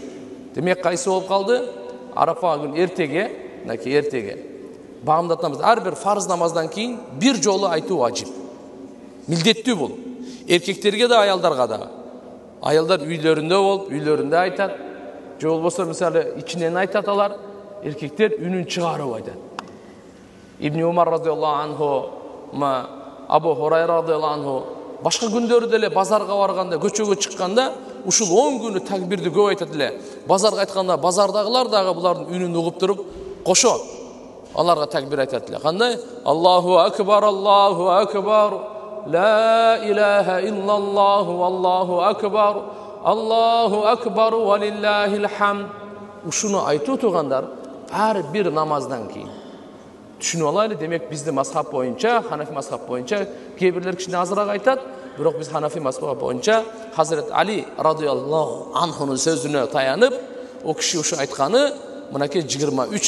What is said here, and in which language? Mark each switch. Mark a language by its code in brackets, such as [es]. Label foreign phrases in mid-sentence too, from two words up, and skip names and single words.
[ky] Демек, кайсы болуп калды? Арафа күн эртеге багымдат намаз, ар бир фарз намаздан кийин бир жолу айтуу важип. Милдеттүү бул. Эркектерге да, аялдарга да. Аялдар үйлөрүндө болуп, үйлөрүндө айтат. Же болбосо мисалы ичинен айтат алар. Эркектер үнүн чыгарып айтат. Ибн Умар [ar] رضي الله عنه, [ky] Абу Хурайра [ar] رضي الله عنه [ky] башка күндөрү деле базарга барганда, көчөгө чыкканда ушул 10 күнү такбирди көп айтат эле. Базарга айтканда базардагылар дагы булардын үнүн угуп туруп кошо аларга такбир айтат эле. Кандай? [ar] الله أكبر الله أكبر لا إله إلا الله الله أكبر الله أكبر ولله الحمد. [ky] Ушуну айтуу тугандар ар бир намаздан кийин. Түшүнүп алайлы, демек бизди мазхаб боюнча, Ханафи мазхаб боюнча кээ-бирлер кичине азыраак айтат, бирок биз Ханафи мазхаб боюнча Хазрет Али [ar] رضي الله عنه [ky] сөзүнө таянып, о киши ушу айтканы мынакей 23 намазда.